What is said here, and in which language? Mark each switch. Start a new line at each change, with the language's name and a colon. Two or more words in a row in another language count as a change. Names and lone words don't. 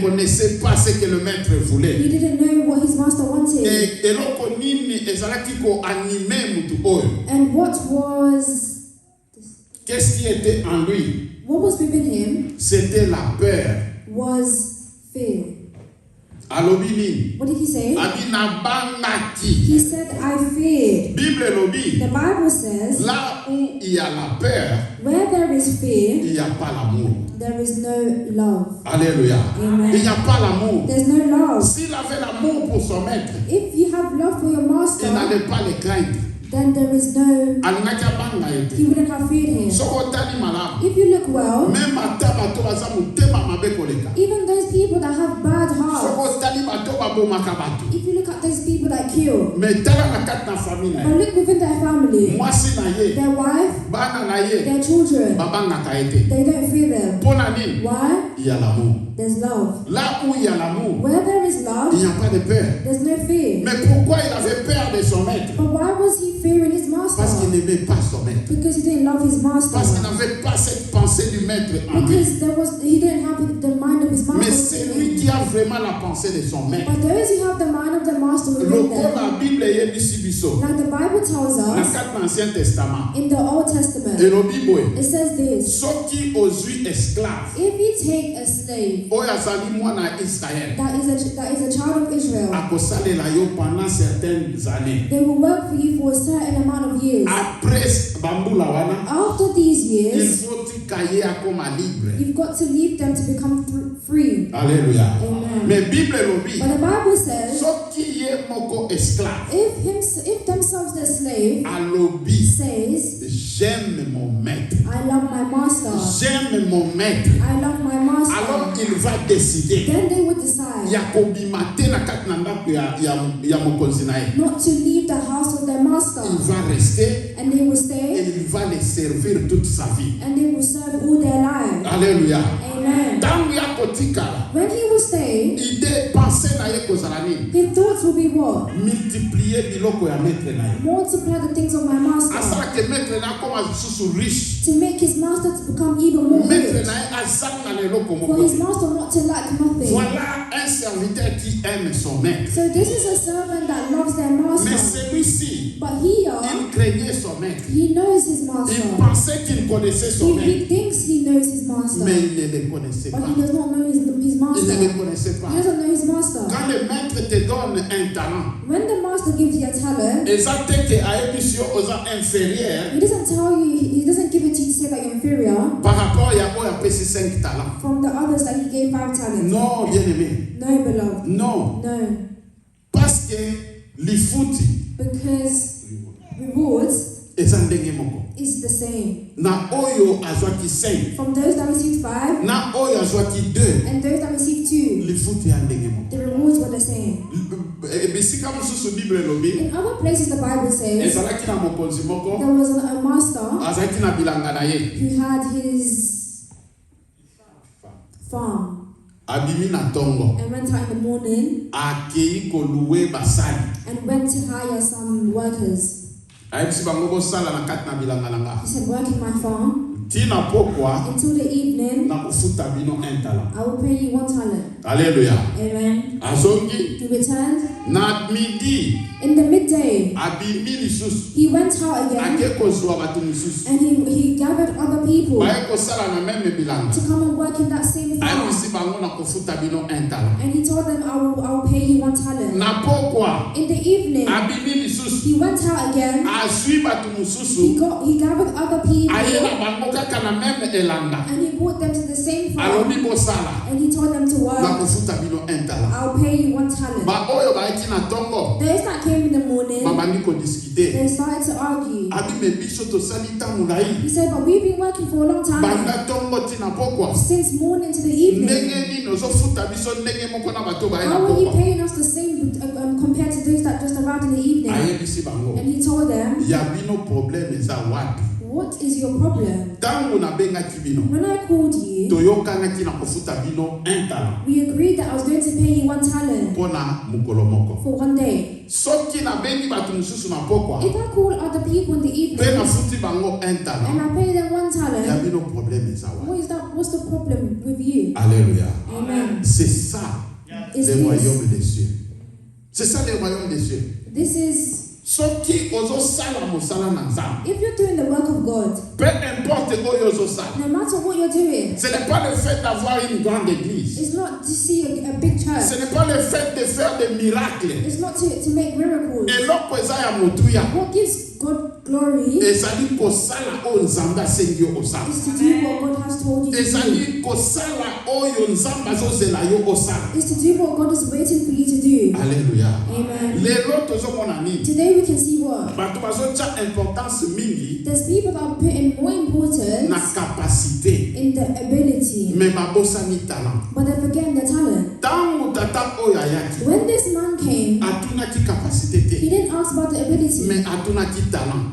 French: ne connaissait pas ce que le maître voulait.
English: He didn't know what his master wanted.
Lingala: Et eloko nini ezalaki ko animer mutu oyo.
English: And what was
French: Qu'est-ce qui était en lui?
English: within him
French: C'était la peur.
English: was fear.
Lingala: alobi nini?
English: What did he say?
Lingala: Abi nabangaki.
English: He said, I feared.
Lingala: Bible elobi.
English: The Bible says,
French: Là où il y a la peur,
English: where there is fear,
French: il n'y a pas l'amour.
English: there is no love.
French: Alléluia.
English: Amen.
French: Il n'y a pas l'amour.
English: There's no love.
French: S'il avait l'amour pour son maître,
English: If you have love for your
French: il
English: master,
French: n'allait pas le craindre.
English: then there is no,
Lingala: Alingaki abanga
English: he
Lingala: ete.
English: wouldn't have feared him.
Lingala: Soko otali malamu.
English: If you look well,
Lingala: Même ata bato baza motema mabe koleka.
English: even those people that have bad
Lingala: Soko
English: hearts,
Lingala: otali bato babomaka bato.
English: if you look at those people that kill,
Lingala: Mais tala na kati na famille na
English: but
Lingala: ye.
English: look within their family,
Lingala: Mwasi na ye,
English: their wife,
Lingala: bana na ye,
English: their children,
Lingala: babangaka ete.
English: they don't fear them.
Lingala: Pona nini?
English: Why?
French: Il y a l'amour.
English: There's love.
French: Là où il y a l'amour,
English: Where there is
French: il
English: love,
French: n'y a pas de peur.
English: there's no fear.
French: Mais pourquoi il avait peur de son maître?
English: But why was he fearing his
French: Parce qu'il
English: master?
French: n'aimait pas son maître.
English: Because he didn't love his
French: Parce qu'il
English: master.
French: n'avait pas cette pensée du maître en lui.
English: Because he didn't have the mind of his
French: Mais
English: master.
French: c'est
English: within
French: lui
English: him.
French: qui a vraiment la pensée de son maître.
English: But those who have the mind of the master within
Lingala: Lokola
English: them,
Lingala: la Bible yebisi biso.
English: like the Bible tells
Lingala: Na
English: us
Lingala: kati na Ancien Testament.
English: in the Old Testament,
Lingala: Elobi boye.
English: it says this:
Lingala: Soki ozwi esclave.
English: if you take a slave
Lingala: Oyo azali mwana Israël.
English: that is a child of Israel,
Lingala: Akosalela yo
French: pendant certaines années.
English: they will work for you for a certain amount of years.
Lingala: Après bambula wana.
English: After these
French: Il
English: years,
Lingala: faut tikaye akoma libre.
English: you've got to leave them to become free.
French: Alléluia.
English: Amen.
Lingala: Mais Bible elobi.
English: But the Bible says,
Lingala: Soki ye moko esclave.
English: if themselves the slave
Lingala: Alobi.
English: says,
French: J'aime mon maître.
English: I love my master,
French: J'aime mon maître.
English: I love my master,
French: Alors il va décider.
English: then they would decide
Lingala: Ya kobima te na kati na ndako ya mokonzi na ye.
English: not to leave the house of their master,
French: Il va rester
English: and they will
French: et
English: stay
French: il va les servir toute sa vie.
English: and they will serve all their lives.
French: Alléluia.
English: Amen.
Lingala: Ntango ya kotikala,
English: When he will stay,
French: idée pensée
Lingala: na ye kozala nini?
English: his thoughts will be what?
Lingala: Multiplier biloko ya maître na ye.
English: Multiply the things of my master,
Lingala: Asalaka maître na akoma lisusu riche.
English: to make his master to become even more
Lingala: Maître
English: rich,
Lingala: na ye azanga na eloko
English: for
Lingala: moko
English: his
Lingala: te.
English: master not to lack nothing.
French: Voilà un serviteur qui aime son maître.
English: So this is a servant that loves their
French: Mais
English: master,
French: celui-ci,
English: but here
French: il craignait son maître.
English: he knows his
French: Il
English: master.
French: pensait qu'il connaissait son maître.
English: He thinks he knows his master,
French: Mais il ne le connaissait
English: but
French: pas.
English: he does not know his
French: Il
English: master.
French: ne le connaissait pas.
English: He doesn't know his master.
French: Quand le maître te donne un talent,
English: When the master gives you a talent,
French: exactement à émission aux inférieurs
English: he doesn't tell you, he doesn't give it to you to say that you're inferior
French: par rapport à Yahweh a PC 5 talents.
English: from the others that he gave 5 talents.
French: Non, bien aimé.
English: No, beloved.
French: Non.
English: No.
French: Parce que lifuti
English: Because rewards
Lingala: eza ndenge moko.
English: is the same.
Lingala: Na oyo azwaki 5,
English: From those that received 5
Lingala: na oyo azwaki 2,
English: and those that received 2,
Lingala: lifuti ya ndenge moko.
English: the rewards were the same.
Lingala: Bisika mosusu Bible elobi
English: In other places, the Bible says
Lingala: ezalaki na mokonzi moko
English: there was a master
Lingala: azalaki na bilanga na ye.
English: who had his farm
Lingala: Abimi na tongo.
English: and went out in the morning
Lingala: Akei koluwe basali.
English: and went to hire some workers.
Lingala: Ayebisi bango bosala na kati na bilanga na nga.
English: He said, work in my farm
Lingala: Tina pokwa
English: until the evening,
Lingala: na kufuta bino
French: un talent.
English: I will pay you 1 talent.
French: Alléluia.
English: Amen.
Lingala: Azongi
English: He returned
Lingala: na midi
English: in the midday.
Lingala: abimi lisusu.
English: He went out again
Lingala: Ake kozwa bato misusu.
English: and he gathered other people
Lingala: Baye kosala na meme bilanga.
English: to come and work in that same farm.
Lingala: Ayebisi bango na kufuta bino
French: un talent.
English: And he told them, I will pay you 1 talent.
Lingala: Na pokwa
English: In the evening,
Lingala: abimi lisusu.
English: he went out again.
Lingala: Azwi bato mususu.
English: He gathered other people
Lingala: Aye na bango kaka na meme elanga.
English: and he brought them to the same farm.
Lingala: Alobi bosala
English: And he told them to
Lingala: na
English: work.
Lingala: kufuta bino
French: un talent.
English: I'll pay you 1 talent.
Lingala: Ba oyo baeki na tongo
English: Those that came in the morning,
Lingala: babandi kodiskute.
English: they started to argue.
Lingala: Abime biso tosali ntango na ye.
English: He said, but we've been working for a long time.
Lingala: Banda tongo tina pokwa.
English: Since morning to the evening.
Lingala: Ndenge nini ozofuta biso ndenge moko na bato baye na
English: How are you
Lingala: pokwa.
English: paying us the same compared to those that just arrived in the evening?
Lingala: Ayebisi bango.
English: And he told them,
Lingala: Ya bino problème eza wapi?
English: what is your problem?
Lingala: Ntango nabengaki bino.
English: When I called you,
Lingala: Toyokanaki na kofuta bino
French: un talent.
English: we agreed that I was going to pay you 1 talent
Lingala: Mpona mokolo moko.
English: for 1 day.
Lingala: Soki nabengi bato mosusu na pokwa.
English: If I call other people in the
Lingala: Mpe
English: evening
Lingala: nafuti bango un
English: and
Lingala: talent.
English: I pay them 1
Lingala: Ya
English: talent,
Lingala: bino problème eza wapi?
English: what is that? What's the problem with you?
French: Alléluia.
English: Amen.
French: C'est ça
English: It's
French: le
English: this.
French: royaume des cieux. C'est ça le royaume des cieux.
English: This is
Lingala: soki ozosala mosala na nzambe,
English: If you're doing the work of God,
French: peu importe
Lingala: oyo ozosala,
English: no matter what you're doing,
French: ce n'est pas le fait d'avoir une grande église,
English: it's not to see a big
French: ce
English: church.
French: n'est pas le fait de faire des miracles.
English: It's not to make miracles.
Lingala: eloko eza ya motuya
English: What gives God glory
Lingala: ezali kosala oyo nzambe asengi yo osala,
English: is to do what God has told you to do.
Lingala: ezali kosala oyo nzambe azozela yo osala.
English: Is to do what God is waiting for you to do.
Lingala: Alleluya.
English: Amen.
Lingala: lelo tozomona nini?
English: Today we can see what?
Lingala: bato bazotya importance mingi
English: There's people that are putting more importance
Lingala: na kapasite
English: in the ability,
Lingala: me babosani talent.
English: but they're forgetting the talent.
Lingala: ntango tata oyo ayaki
English: When this man came,
Lingala: atunaki kapasite
English: he
Lingala: te
English: didn't ask about the ability,
Lingala: me atunaki talent.